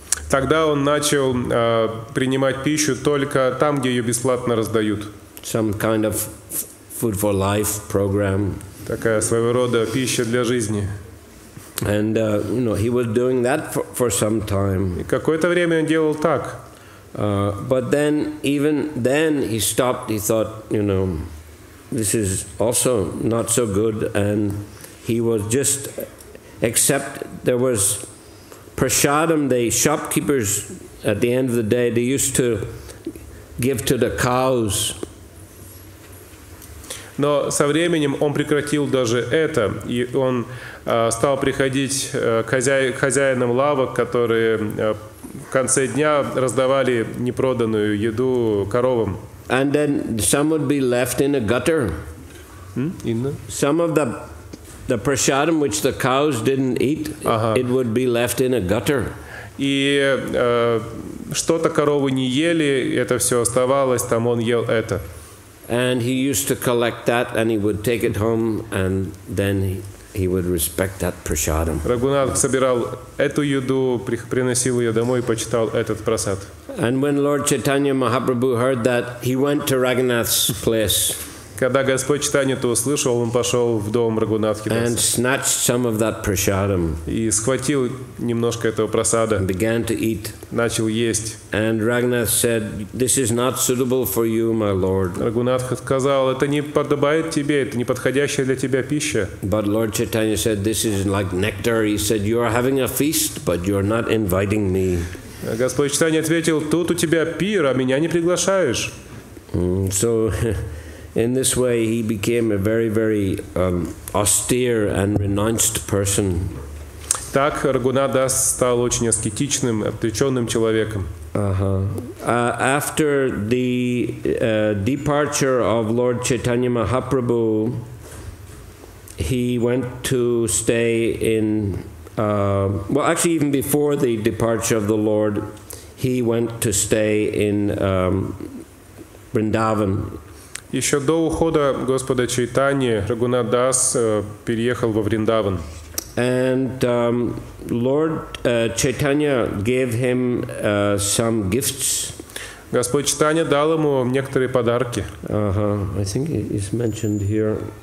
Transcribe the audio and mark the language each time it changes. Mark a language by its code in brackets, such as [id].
[ru] Тогда он начал принимать пищу только там, где ее бесплатно раздают. [en] Some kind of food for life program. [ru] Такая своего рода пища для жизни. [en] And you know, he was doing that for some time. [ru] И какое-то время он делал так. [en] But then, even then, he stopped. He thought, you know, this is also not so good, and he was just except there was prashadam. The shopkeepers at the end of the day, they used to give to the cows. [ru] Но со временем он прекратил даже это, и он стал приходить к хозяинам лавок, которые в конце дня раздавали непроданную еду коровам. [en] And then some would be left in a gutter. Some of the prashadam which the cows didn't eat, it would be left in a gutter. [ru] И что-то коровы не ели, это все оставалось, там он ел это. [en] And he used to collect that, and he would take it home, and then he would respect that prashadam. [ru] Рагхунат собирал эту еду, приносил ее домой и почитал этот прасад. [en] And when Lord Chaitanya Mahaprabhu heard that, he went to Raghunath's place. [ru] Когда Господь Чайтанья это услышал, он пошел в дом Рагхунатхи [en] and [ru] Даса [en] snatched some of that prashadam. [ru] и схватил немножко этого прасада, [en] Began to eat. [ru] начал есть. [en] And Raghunath said, "This is not suitable for you, my lord." [ru] Рагхунатх сказал, это не подобает тебе, это не подходящая для тебя пища. [en] But Lord Chaitanya said, "This is like nectar." He said, "You are having a feast, but you are not inviting me." [ru] Господь Чайтанья ответил, тут у тебя пир, а меня не приглашаешь. [en] So in this way, he became a very, very austere and renounced person. [ru] Так Рагхунат Дас стал очень аскетичным, отреченным человеком. [en] After the departure of Lord Chaitanya Mahaprabhu, he went to stay in, well, actually even before the departure of the Lord, he went to stay in Vrindavan. [ru] Еще до ухода Господа Чайтаньи Рагхунат Дас переехал во Вриндаван. [en] And Lord Chaitanya gave him some gifts. [ru] Господь Чайтанья дал ему некоторые подарки. [en] I think it is mentioned here.